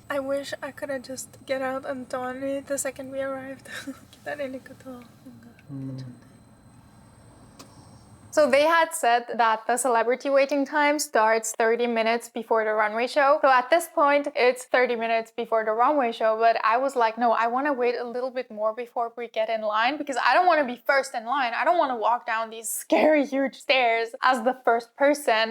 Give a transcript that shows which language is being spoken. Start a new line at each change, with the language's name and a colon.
English: I wish I could have just get out and done it the second we arrived.
Korean: 기다리니까 더 뭔가 괜찮네.
English: So they had said that the celebrity waiting time starts 30 minutes before the runway show. So at this point, it's 30 minutes before the runway show. But I was like, no, I want to wait a little bit more before we get in line because I don't want to be first in line. I don't want to walk down these scary, huge stairs as the first person.